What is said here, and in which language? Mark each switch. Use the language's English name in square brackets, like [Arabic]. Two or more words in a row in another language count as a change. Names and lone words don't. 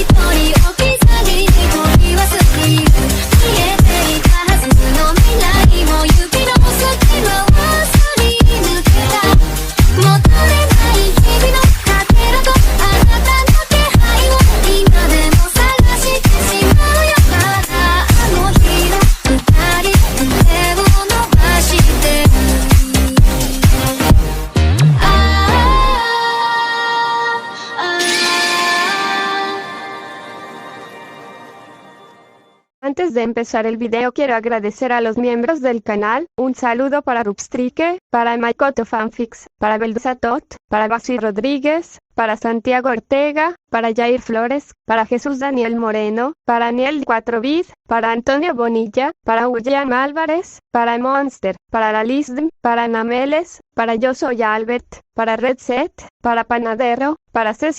[Japanese] 人置き去りに取り忘れる見えていたはずの未来も指の隙間をすり抜けた戻れない日々のかけらとあなたの気配を今でも探してしまうよまだあの日の二人手を伸ばしてる [Spanish] Antes de empezar el video quiero agradecer a los miembros del canal, un saludo para Rupstrike, para Maikoto Fanfics, para Beldusatot, para Basi Rodríguez, para Santiago Ortega, para Jair Flores, para Jesús Daniel Moreno, para Aniel 4bit, para Antonio Bonilla, para William Álvarez, para Monster, para la Lisdm, para Nameles, para Yo Soy Albert, para Red Set, para Panadero, para